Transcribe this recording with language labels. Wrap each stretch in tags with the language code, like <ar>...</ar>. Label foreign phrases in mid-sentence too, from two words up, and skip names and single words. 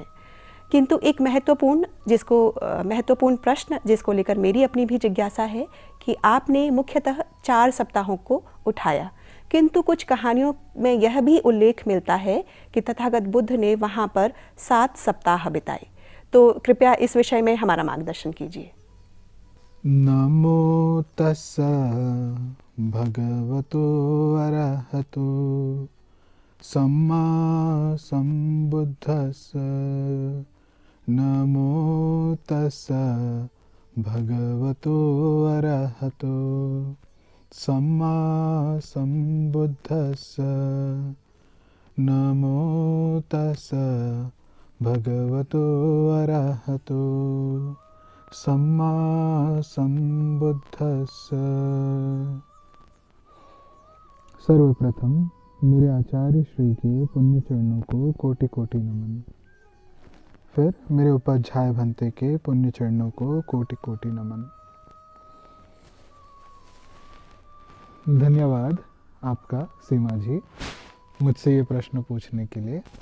<hi>किंतु एक महत्वपूर्ण प्रश्न जिसको लेकर मेरी अपनी भी जिज्ञासा है कि आपने मुख्यतः 4 सप्ताहों को उठाया, किंतु कुछ कहानियों में यह भी उल्लेख मिलता है कि तथागत बुद्ध ने वहाँ पर 7 सप्ताह बिताए। तो कृपया इस विषय में हमारा मार्गदर्शन कीजिए।</hi> <pi>नमो तस्सा भगवतो अरहतो सम्मा सम्बुद्धस्सा। नमो तस्सा भगवतो अरहतो सम्मा सम्बुद्धस्सा। नमो तस्सा भगवतो अरहतो सम्मा सम्बुद्धस्सा।</pi> <hi>सर्वप्रथम मेरे आचार्य श्री के पुण्य चरणों को कोटि कोटि नमन। फिर मेरे उपाध्याय भंते के पुण्य चरणों को कोटि कोटि नमन। धन्यवाद आपका सीमा जी मुझसे ये प्रश्न पूछने के लिए।</hi>